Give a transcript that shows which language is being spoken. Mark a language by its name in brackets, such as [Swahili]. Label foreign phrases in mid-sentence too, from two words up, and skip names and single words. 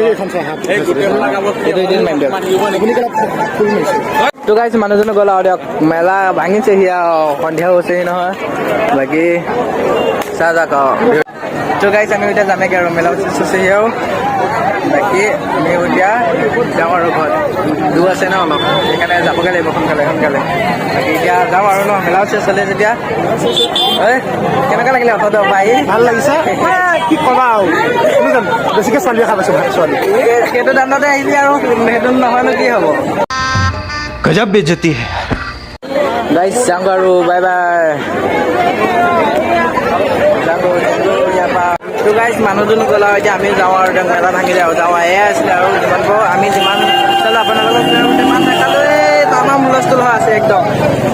[Assamese] তো গাইজ মানুহজনো গ'ল আৰু দিয়ক মেলা ভাঙিছেহি আৰু সন্ধিয়াও হৈছেহি নহয় বাকী চাহ যাক আৰু তো গাইজ আমি এতিয়া যামেগৈ আৰু মেলাও চেচ হৈছেহি আৰু বাকী আমি এতিয়া যাওঁ আৰু ঘৰত দূৰ আছে ন অলপ সেইকাৰণে যাবগৈ লাগিব সোনকালে বাকী এতিয়া যাওঁ আৰু ন মেলাও চেচ হ'লে যেতিয়া কেনেকুৱা লাগিলে অৰ্থটো পাই ভাল লাগিছে কি ক'বা আৰু বেছিকৈ ছোৱালী দেখা পাইছোঁ ছোৱালী সেইটো দামতে আহিবি আৰু সেইটো নহয়নো কি হ'ব [Hindi] गजब बेइज्जती है [Assamese] গাইজ যাওঁ আৰু বাই বাই তো গাইজ মানুহজনো গ'ল আৰু এতিয়া আমি যাওঁ আৰু এতিয়া মেলা ভাঙিলে আৰু যাওঁ এয়াই আছিলে আৰু যিমান পাৰোঁ আমি যিমান চালোঁ আপোনালোকক যিমান দেখালোঁ এই তামাম হুলস্থুল হৈ আছে একদম